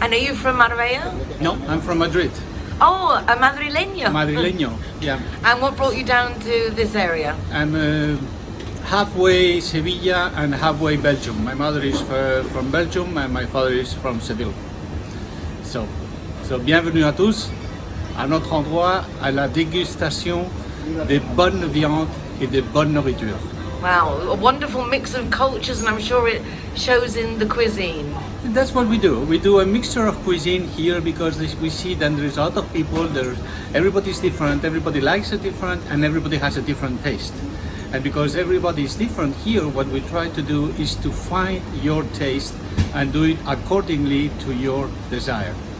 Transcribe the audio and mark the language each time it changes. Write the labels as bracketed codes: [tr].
[en] And are you from Marbella? No, I'm from Madrid. Oh, a madrileño. Madrileño, yeah. And what brought you down to this area? I'm halfway Sevilla and halfway Belgium. My mother is from Belgium and my father is from Seville. [fr] So bienvenue à tous à notre endroit, à la dégustation des bonnes viandes et de bonnes nourritures. [en] Wow, a wonderful mix of cultures, and I'm sure it shows in the cuisine. That's what we do. We do a mixture of cuisine here because we see that there's a lot of people, everybody's different, everybody likes it different, and everybody has a different taste. And because everybody is different here, what we try to do is to find your taste and do it accordingly to your desire.